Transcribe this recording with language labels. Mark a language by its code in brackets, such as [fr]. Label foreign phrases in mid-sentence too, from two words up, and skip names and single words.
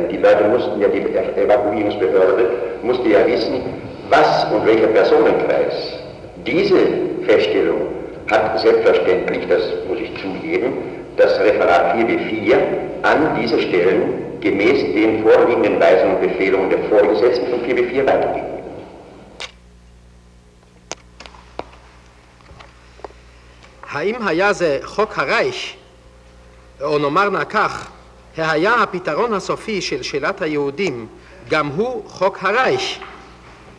[de] Die Leute mussten ja, die Evakuierungsbehörde musste ja wissen, was und welcher Personenkreis. Diese Feststellung hat selbstverständlich, das muss ich zugeben, das Referat 4B4 an diese Stellen gemäß den vorliegenden Weisungen und Befehlungen der Vorgesetzten von 4B4 weitergegeben. [he] האם היה זה חוק הרייך, או נאמר כך, היה הפתרון הסופי של שאלת היהודים, גם הוא חוק הרייך?